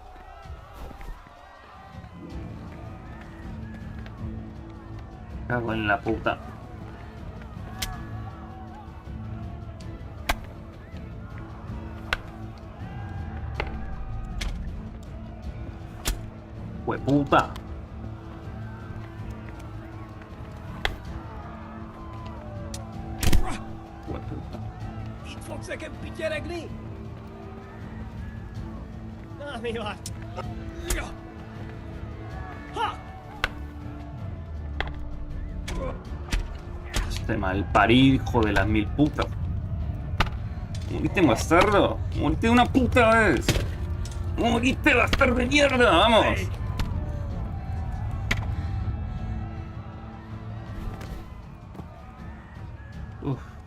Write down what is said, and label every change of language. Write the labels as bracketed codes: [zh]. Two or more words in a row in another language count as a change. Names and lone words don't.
[es] Cago en la puta. Hueputa. Hueputa. [hu] Itt fogsz nekem pityeregni? Na, mi van? Ha! [es] Este malparido, hijo de las mil putas. Morite, bastardo. Morite una puta vez. Morite, bastardo de mierda. Vamos. Uf.